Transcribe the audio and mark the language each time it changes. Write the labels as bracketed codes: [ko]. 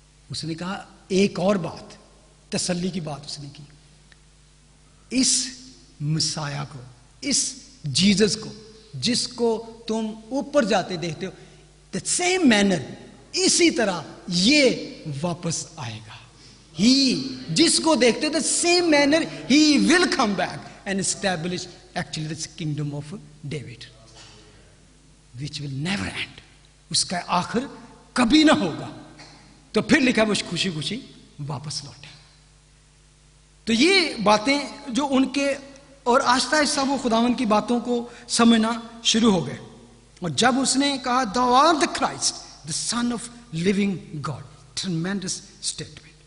[ur] اس نے کہا ایک اور بات, تسلی کی بات اس نے کی, اس مسایہ کو, اس جیزس کو جس کو تم اوپر جاتے دیکھتے ہو, [en] the same manner, [ur] اسی طرح یہ واپس آئے گا. جس کو دیکھتے [en] the same manner he will come back and establish actually the kingdom of David, which will never end. [ur] اس کا آخر کبھی نہ ہوگا. تو پھر لکھا وہ خوشی خوشی واپس لوٹے. تو یہ باتیں جو ان کے, اور آہستہ آہستہ وہ خداوند کی باتوں کو سمجھنا شروع ہو گئے. اور جب اس نے کہا [en] thou art the Christ, the son of living God, tremendous statement.